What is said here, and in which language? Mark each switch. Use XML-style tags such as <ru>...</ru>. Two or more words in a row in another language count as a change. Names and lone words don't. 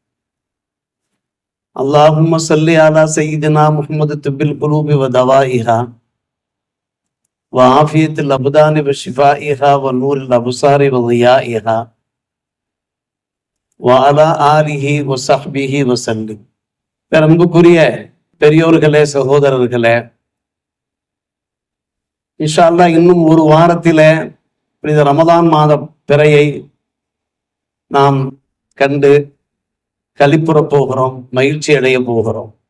<ar>اللهم صل على سيدنا محمد طب القلوب ودوائها وعافية الأبدان وشفائها ونور الأبصار وضيائها وعلى آله وصحبه وسلم.</ar> <ta>பெரும்புக்குரிய பெரியோர்களே, சகோதரர்களே,</ta> <ar>إن شاء الله</ar> <ta>இன்னும் ஒரு வாரத்திலே புனித ரமதான் மாத பிறையை நாம் கண்டு களிப்புற போகிறோம், மகிழ்ச்சி அடைய போகிறோம்.</ta>